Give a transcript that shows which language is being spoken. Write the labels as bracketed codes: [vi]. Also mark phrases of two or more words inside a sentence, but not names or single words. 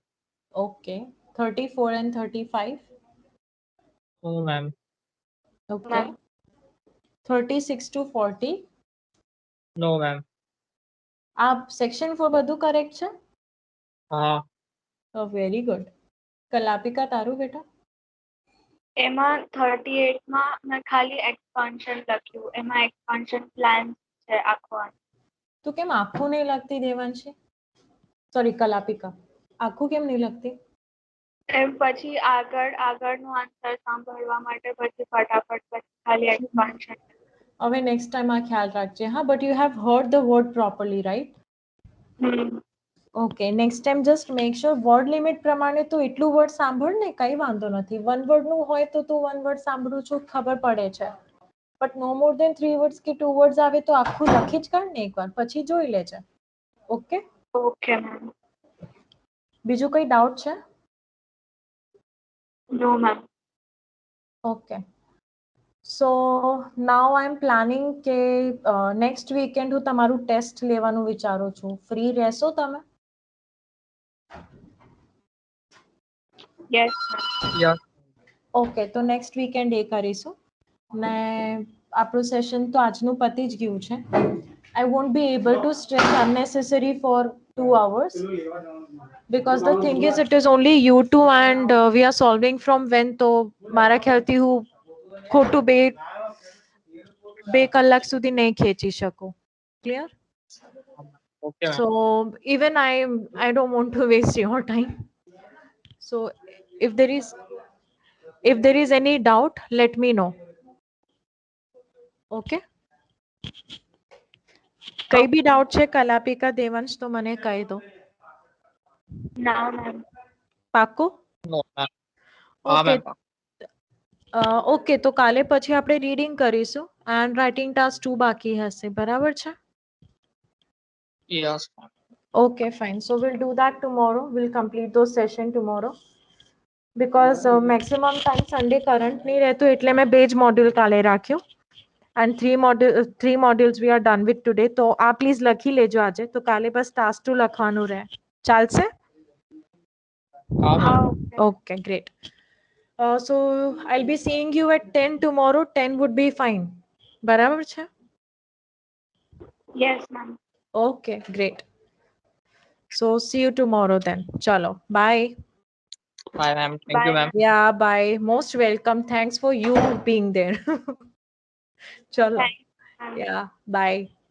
[en] Okay. 34 and 35. No, ma'am. Okay. Ma'am. 36 to 40. No, ma'am. [gu] आप section 4 બધું correct છે? [en] Oh, very good. [gu] કલાપિકા તારું બેટા? એમાં 38 માં મેં ખાલી expansion લખ્યું. એમાં expansion plan છે આખો. તું કેમ આખું નહીં લખતી દેવાંશી? સોરી કલાપિકા. આખું કેમ નહીં લખતી? એમ પછી આગળનો આન્સર સાંભળવા માટે પછી ફટાફટ પછી ખાલી expansion. હવે [en] next time [gu] આ ખ્યાલ રાખજે. હા, [en] but you have heard the word properly, right? Okay, next time just make sure word limit [gu] પ્રમાણે તો એટલું word સાંભળ ને, કઈ વાંધો નથી. [en] One word [gu] નું હોય તો તું [en] one word [gu] સાંભળું છું, ખબર પડે છે. [en] But no more than 3 words [gu] કે [en] 2 words [gu] આવે તો આખું લખી જ કાઢ ને એકવાર, પછી જોઈ લેજે. [en] Okay? Okay, ma'am. [gu] બીજું કઈ doubt છે? [en] No, ma'am. Okay. So now I'm planning કે next weekend [gu] હું તમારું test લેવાનું વિચારું છું. Free રહેશો તમે? [en] Yes, ma'am. Yeah. [gu] ઓકે, તો [en] next weekend [gu] એ કરીશું ને આપણું સેશન તો આજનું પતી જ ગયું છે. [en] I won't be able to stress unnecessary for 2 hours because the thing is it is only you two and we are solving from when, [gu] તો મારા ખ્યાલથી હું ખોટું બે કલાક સુધી નહીં ખેંચી શકું. [en] Clear? Okay, ma'am. So even I don't want to waste your time. So if there is any doubt, let me know. [gu] Okay? કઈ બી doubt છે કલાપિકા દેવાંશ તો મને કહી દો. [en] No, ma'am. [gu] પાક્કું? [en] No, ma'am. ઓકે. ma'am. [gu] ઓકે, તો કાલે પછી આપણે રીડિંગ કરીશું [en] and writing task 2 [gu] બાકી હશે, બરાબર છે? [en] Yes, ma'am. Okay, fine. So we'll do that tomorrow. We'll complete those session tomorrow. Because maximum time [gu] Sunday current નહીં રહેતું એટલે મેં 2 જ મોડ્યુલ કાલે રાખ્યું. [en] And 3 modules we are done with today. [gu] તો આ પ્લીઝ લખી લેજો આજે. તો કાલે બસ task 2 લખવાનું રહે. ચાલશે? [en] ma'am. Okay, great. So I'll be seeing you at 10 tomorrow. 10 would be fine. [gu] બરાબર છે? [en] Yes, ma'am. Okay, great. So see you tomorrow then. Chalo, bye. Bye, ma'am. Thank Bye, you, ma'am. Yeah, bye. Most welcome. Thanks for you being there. Chalo. Thanks, ma'am. Yeah, bye.